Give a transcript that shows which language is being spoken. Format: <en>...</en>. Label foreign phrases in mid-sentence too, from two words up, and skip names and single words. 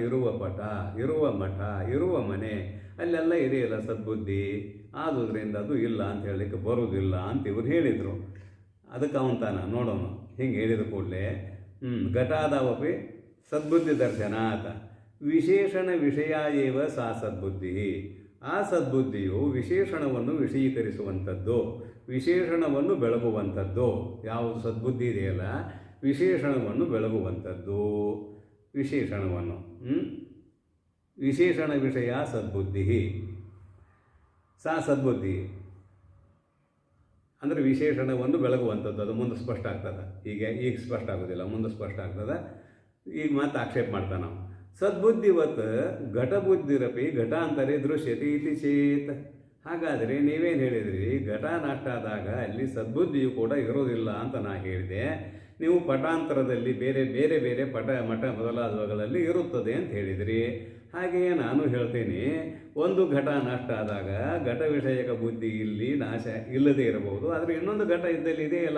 <kn>ಇರುವ ಪಟ, ಇರುವ ಮಠ, ಇರುವ ಮನೆ, ಅಲ್ಲೆಲ್ಲ ಇದೆಯಲ್ಲ ಸದ್ಬುದ್ಧಿ. ಆದುದರಿಂದ ಅದು ಇಲ್ಲ ಅಂತ ಹೇಳಲಿಕ್ಕೆ ಬರುವುದಿಲ್ಲ ಅಂತ ಇವರು ಹೇಳಿದರು. ಅದಕ್ಕೆ ಅವನ್ತಾನ ನೋಡೋಣ. ಹಿಂಗೆ ಹೇಳಿದ ಕೂಡಲೇ</kn> <sa>ಘಟಾದಾವಪಿ ಸದ್ಬುದ್ಧಿ ದರ್ಶನಾತ್ ವಿಶೇಷಣ ವಿಷಯ ಏವ ಸಾ ಸದ್ಬುದ್ಧಿ.</sa> <kn>ಆ ಸದ್ಬುದ್ಧಿಯು ವಿಶೇಷಣವನ್ನು ವಿಷಯೀಕರಿಸುವಂಥದ್ದು, ವಿಶೇಷಣವನ್ನು ಬೆಳಗುವಂಥದ್ದು. ಯಾವುದು ಸದ್ಬುದ್ಧಿ ಇದೆಯಲ್ಲ, ವಿಶೇಷಣವನ್ನು ಬೆಳಗುವಂಥದ್ದು. ವಿಶೇಷಣವನ್ನು ವಿಶೇಷಣ ವಿಷಯ ಸದ್ಬುದ್ಧಿ.</kn> <sa>ಸಾ ಸದ್ಬುದ್ಧಿ</sa> <kn>ಅಂದರೆ ವಿಶೇಷಣವನ್ನು ಬೆಳಗುವಂಥದ್ದು. ಅದು ಮುಂದೆ ಸ್ಪಷ್ಟ ಆಗ್ತದೆ. ಈಗ ಸ್ಪಷ್ಟ ಆಗೋದಿಲ್ಲ, ಮುಂದೆ ಸ್ಪಷ್ಟ ಆಗ್ತದೆ. ಈಗ ಮತ್ತೆ ಆಕ್ಷೇಪ ಮಾಡ್ತಾನೆ ನಾವು.</kn> <sa>ಸದ್ಬುದ್ಧಿವತ್ ಘಟಬುದ್ಧಿರಪಿ ಘಟಾಂತರೇ ದೃಶ್ಯತೆ ಇತಿ ಚೇತ್.</sa> <kn>ಹಾಗಾದರೆ ನೀವೇನು ಹೇಳಿದ್ರಿ, ಘಟ ನಷ್ಟ ಆದಾಗ ಅಲ್ಲಿ ಸದ್ಬುದ್ಧಿಯು ಕೂಡ ಇರೋದಿಲ್ಲ ಅಂತ ನಾ ಹೇಳಿದೆ. ನೀವು ಪಟಾಂತರದಲ್ಲಿ ಬೇರೆ ಬೇರೆ ಬೇರೆ ಪಟ ಮಠ ಮೊದಲಾದವುಗಳಲ್ಲಿ ಇರುತ್ತದೆ ಅಂತ ಹೇಳಿದಿರಿ. ಹಾಗೆಯೇ ನಾನು ಹೇಳ್ತೇನೆ, ಒಂದು ಘಟ ನಷ್ಟ ಆದಾಗ ಘಟ ವಿಷಯಕ ಬುದ್ಧಿ ಇಲ್ಲಿ ನಾಶ ಇಲ್ಲದೇ ಇರಬಹುದು, ಆದರೆ ಇನ್ನೊಂದು ಘಟ ಇದ್ದಲ್ಲಿ ಇದೆಯಲ್ಲ.</kn>